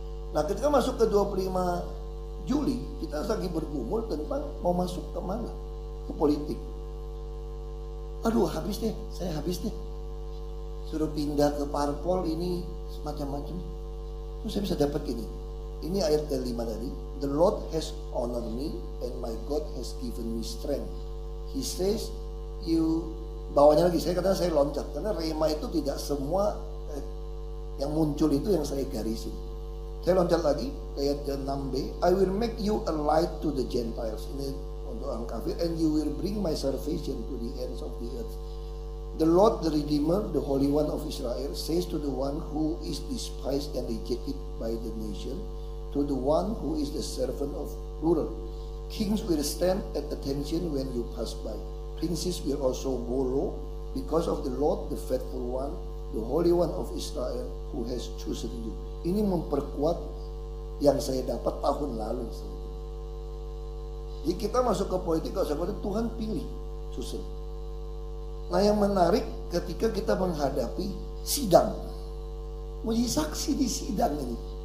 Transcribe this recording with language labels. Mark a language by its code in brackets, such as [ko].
[id] Nah ketika masuk ke 25 Juli, kita lagi bergumul tentang mau masuk ke mana? Ke politik. Aduh habis deh, saya habis deh. Suruh pindah ke parpol ini semacam-macam. Terus saya bisa dapat gini. Ini ayat ke-5 tadi. [en] The Lord has honored me and my God has given me strength. He says you, [id] bawahnya lagi saya katakan saya loncat. Karena rema itu tidak semua yang muncul itu yang saya garisin. Saya loncat lagi ayat ke-6b. [en] I will make you a light to the Gentiles. [id] Ini untuk orang kafir. [en] And you will bring my salvation to the ends of the earth. The Lord, the Redeemer, the Holy One of Israel, says to the one who is despised and rejected by the nation, to the one who is the servant of ruler. Kings will stand at attention when you pass by. Princes will also bow low because of the Lord, the faithful one, the Holy One of Israel, who has chosen you. [id] Ini memperkuat yang saya dapat tahun lalu. Jadi kita masuk ke politik, kalau saya Tuhan pilih, susun. Nah yang menarik ketika kita menghadapi sidang, mau jadi saksi di sidang ini.